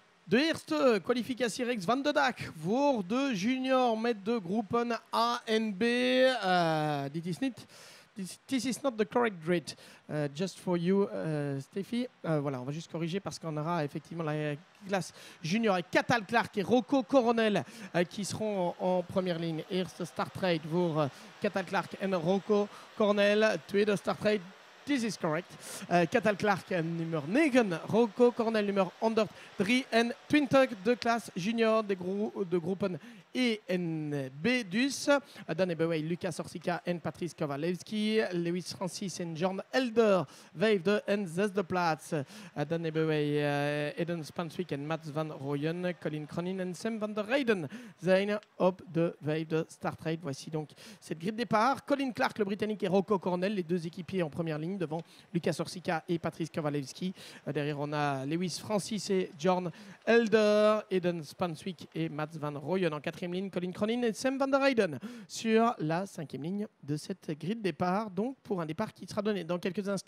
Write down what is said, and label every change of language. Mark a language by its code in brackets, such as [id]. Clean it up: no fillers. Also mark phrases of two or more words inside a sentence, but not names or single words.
[nl] De eerste kwalificatiereeks van de dag voor de junior met de groepen A en B. [en] This is not the correct grade. Just for you, Stéphie. [fr] Voilà, on va juste corriger parce qu'on aura effectivement la classe junior avec Cathal Clark et Rocco Coronel qui seront en première ligne. [nl] Eerste startrate voor Cathal Clark en Rocco Coronel. Tweede startrate. [en] This is correct. [nl] Cathal Clark nummer 9, Rocco Coronel nummer 123 [fr] de classe junior [nl] de groepen E en B dus. Dan hebben wij Lucas Orsica en Patrice Kowalewski, Lewis Francis en John Elder, vijfde en zesde plaats. Dan hebben wij Eden Spanswick en Mats van Rooyen, Colin Cronin en Sam van der Reyden zijn op de vijfde startrate. [fr] Voici donc cette grille de départ. Colin Clark, le Britannique, et Rocco Coronel, les deux équipiers en première ligne devant Lucas Orsica et Patrice Kowalewski. Derrière, on a Lewis Francis et John Elder, Eden Spanswick et Mats van Rooyen en quatrième ligne, Colin Cronin et Sam van der Reyden sur la cinquième ligne de cette grille de départ, donc pour un départ qui sera donné dans quelques instants.